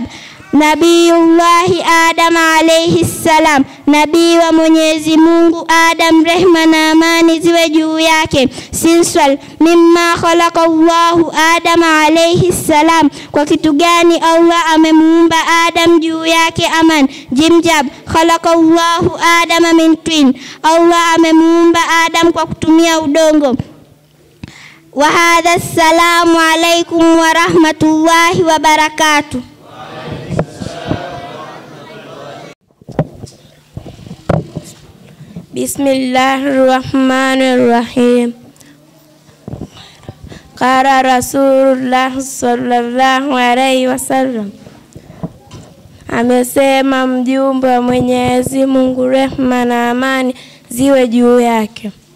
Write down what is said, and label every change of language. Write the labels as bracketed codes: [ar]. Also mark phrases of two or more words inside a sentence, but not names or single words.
[ar] نبي الله آدم عليه السلام. [sw] Nabii wa Mwenyezi Mungu Adam, rehma na amani ziwe juu yake. [ar] السؤال مما خلق الله آدم عليه السلام. [sw] Kwa kitu gani Allah amemuumba Adam juu yake aman? Jimjab. [ar] خلق الله آدم من طين. [sw] Allah amemuumba Adam kwa kutumia udongo. [ar] وهذا السلام عليكم ورحمة الله وبركاته. بسم الله الرحمن الرحيم. قال رسول الله صلى الله عليه وسلم. [sw] Amesema mjumbe wa Mwenyezi Mungu, rehma na amani ziwe juu yake.